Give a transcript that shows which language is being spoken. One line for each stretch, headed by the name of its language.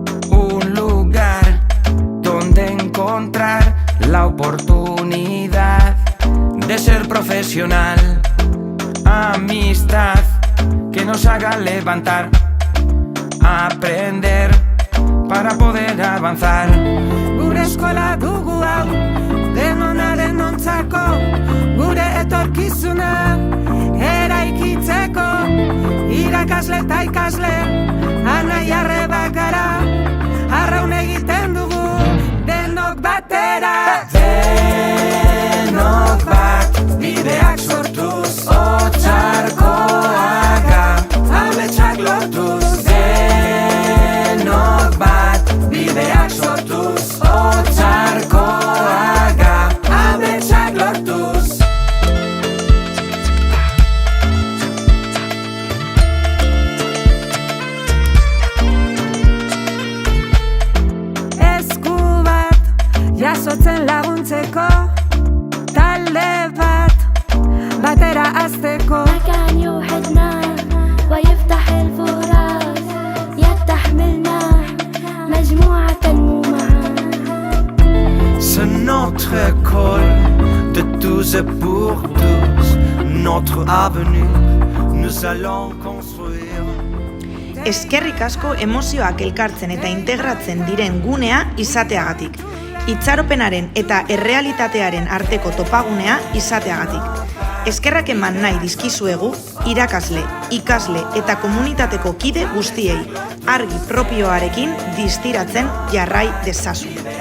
Spanish: Un lugar donde encontrar la oportunidad de ser profesional, amistad que nos haga levantar, aprender para poder avanzar.
Basque: Gure eskola dugu hau, denonaren ontzako, gure etorkizuna eraikitzeko, irakasle eta ikasle, anai arrebak gara, arraun egiten dugu, denok batera. Denok bat, bideak sortuz, Otsarkoaga, Ametsak lortuz, denok bat, bideak sortuz, Otsarkoaga, ametsak lortuz. Esku bat jasotzen laguntzeko, talde bat batera azteko.
Arabic: مكان يوحدنا ويفتح الفرص يتحملنا مجموعة معا.
French: C'est notre école de tous et pour tous, notre avenir, nous allons construire.
Basque: Eskerrik asko emozioak elkartzen eta integratzen diren gunea izateagatik. Itxaropenaren eta errealitatearen arteko topagunea izateagatik. Eskerrak eman nahi dizkizuegu irakasle, ikasle eta komunitateko kide guztiei, argi propioarekin distiratzen jarrai dezazun.